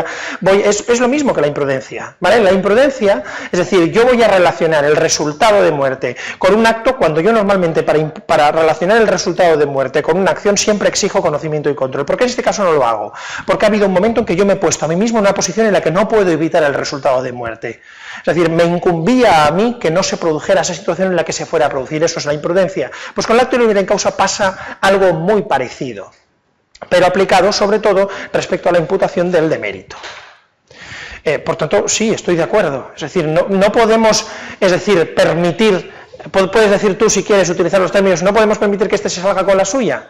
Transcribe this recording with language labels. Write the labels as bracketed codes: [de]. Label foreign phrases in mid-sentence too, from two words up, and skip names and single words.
[es] Es lo mismo que la imprudencia, ¿vale? La imprudencia, es decir, yo voy a relacionar el resultado de muerte con un acto, cuando yo normalmente para relacionar el resultado de muerte con una acción siempre exijo conocimiento y control. ¿Por qué en este caso no lo hago? Porque ha habido un momento en que yo me he puesto a mí mismo en una posición en la que no puedo evitar el resultado de muerte. Es decir, me incumbía a mí que no se produjera esa situación en la que se fuera a producir. Eso es la imprudencia. Pues con el [la] actio libera in causa [es] pasa algo muy parecido, pero aplicado sobre todo respecto a la imputación del demérito. Por tanto, sí, estoy de acuerdo. Es decir, no podemos, permitir, puedes decir tú si quieres utilizar los términos, no podemos permitir que este se salga con la suya.